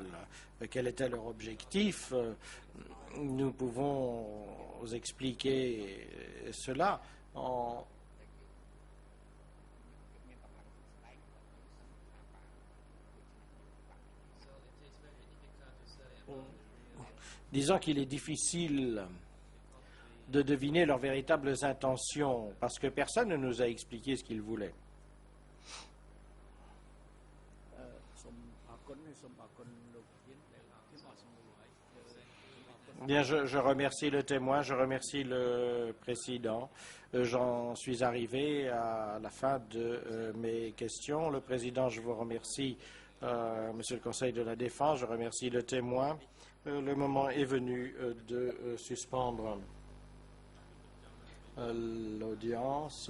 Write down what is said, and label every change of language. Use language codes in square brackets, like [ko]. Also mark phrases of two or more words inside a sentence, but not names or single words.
[fr] Quel était leur objectif? Nous pouvons vous expliquer cela en disant qu'il est difficile de deviner leurs véritables intentions, parce que personne ne nous a expliqué ce qu'ils voulaient. [km] សូមអរគុណសូមអរគុណលោកធានដែលខ្ញុំអត់សំណួរហើយសូមអរគុណ [fr] Bien, je remercie le témoin, je remercie le président. J'en suis arrivé à la fin de mes questions. Le président, je vous remercie, Monsieur le Conseil de la Défense, je remercie le témoin. Le moment est venu de suspendre l'audience.